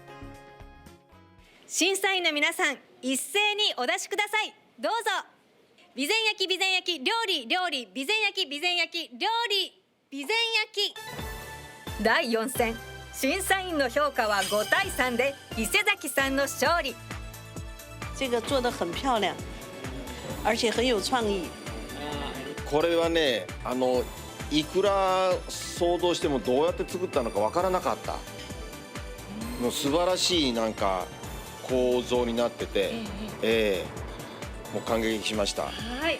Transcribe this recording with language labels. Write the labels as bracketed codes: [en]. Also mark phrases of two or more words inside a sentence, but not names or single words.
[ja] 審査員の皆さん、一斉にお出しください。どうぞ。備前焼き、備前焼き、料理、料理、備前焼き、備前焼き、料理、備前焼き。第4戦、審査員の評価は5対3で伊勢崎さんの勝利。 [zh] 这个做得很漂亮，而且很有創意。 [ja] これはね、いくら想像してもどうやって作ったのかわからなかった。もう素晴らしいなんか構造になってて、もう感激しました。はい。